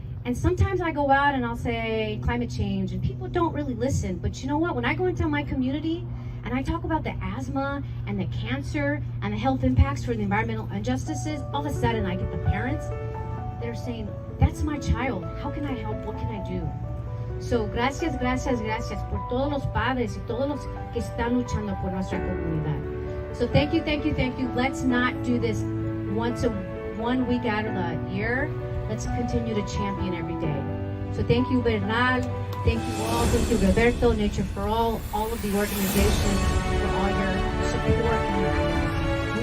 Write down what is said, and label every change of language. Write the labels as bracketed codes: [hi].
[en] And sometimes I go out and I'll say climate change and people don't really listen. But you know what? When I go into my community and I talk about the asthma and the cancer and the health impacts for the environmental injustices, all of a sudden I get the parents that are saying, that's my child. How can I help? What can I do? [es] So, gracias por todos los padres y todos los que están luchando por nuestra comunidad. [en] So, thank you. Let's not do this one week out of the year. Let's continue to champion every day. So, thank you, Bernal. Thank you all. Thank you, Roberto, Nature for all of the organizations for all your support and your efforts.